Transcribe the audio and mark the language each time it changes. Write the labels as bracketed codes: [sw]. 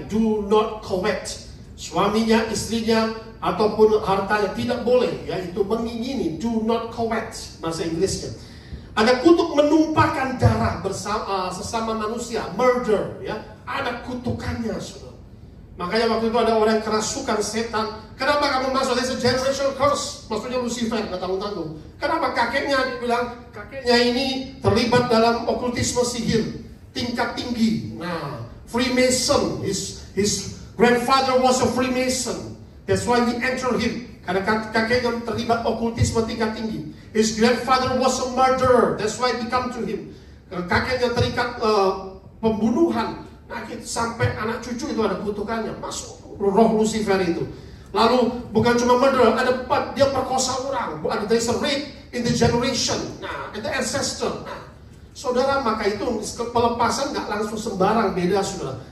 [en] Do not covet. [id] Suaminya, istrinya ataupun hartanya tidak boleh, ya, itu mengingini. [en] Do not covet [id] bahasa Inggrisnya. Ada kutuk menumpahkan darah bersama sesama manusia, murder, ya. Ada kutukannya, saudara. Makanya waktu itu ada orang yang kerasukan setan. Kenapa kamu masuk? [en] That's a generational curse. [id] Maksudnya Lucifer, nggak tanggung-tanggung. Kenapa? Kakeknya dibilang, kakeknya ini terlibat dalam okultisme sihir tingkat tinggi. Nah, Freemason. [en] His grandfather was a Freemason. That's why we enter him. [id] Karena kakeknya terlibat okultisme tingkat tinggi. [en] His grandfather was a murderer. That's why we come to him. [id] Kakeknya terikat pembunuhan. Nah, sampai anak cucu itu ada kutukannya. Masuk roh Lucifer itu. Lalu bukan cuma murder, dia perkosa orang. [en] Ada rape in the generation. Nah, in the ancestor. [id] Nah, saudara, maka itu pelepasan nggak langsung sembarang, beda, saudara.